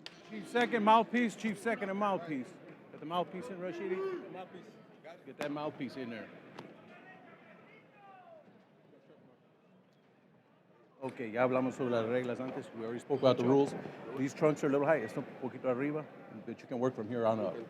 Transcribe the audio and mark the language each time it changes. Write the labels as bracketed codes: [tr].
[en] Chief second, mouthpiece. Chief second and mouthpiece. Get the mouthpiece in, Rashidi. Mouthpiece. Get that mouthpiece in there. [es] Okay, ya hablamos sobre las reglas antes. [en] We already spoke about the rules. These trunks are a little high. [es] Esto un poquito arriba, [en] but you can work from here on up.